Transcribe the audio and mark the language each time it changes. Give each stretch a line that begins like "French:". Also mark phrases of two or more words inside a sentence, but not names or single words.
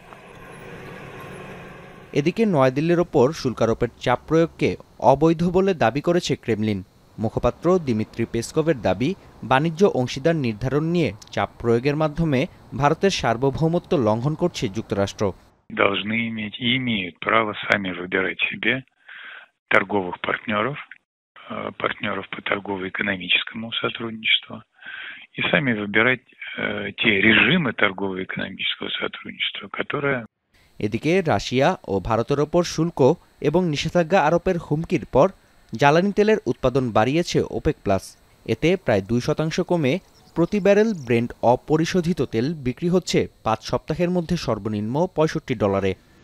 Bangla: এদিকে নয়াদিল্লির ওপর শুল্কারোপের চাপ প্রয়োগকে অবৈধ বলে দাবি করেছে ক্রেমলিন। মুখপাত্র দিমিত্রি পেসকভের দাবি, বাণিজ্য অংশীদার নির্ধারণ নিয়ে চাপ প্রয়োগের মাধ্যমে ভারতের সার্বভৌমত্ব লঙ্ঘন করছে যুক্তরাষ্ট্র।
Russian: Должны иметь и имеют право сами выбирать себе торговых партнеров по торгово-экономическому сотрудничеству и сами выбирать те режимы торгово-экономического сотрудничества, которые...
Bangla: এদিকে রাশিয়া ও ভারতের ওপর শুল্ক এবং নিষেধাজ্ঞা আরোপের হুমকির পর জ্বালানি তেলের উৎপাদন বাড়িয়েছে ওপেক প্লাস। এতে প্রায় 2% কমে প্রতি ব্যারেল ব্রেন্ট অপরিশোধিত তেল বিক্রি হচ্ছে 5 সপ্তাহের মধ্যে সর্বনিম্ন $65।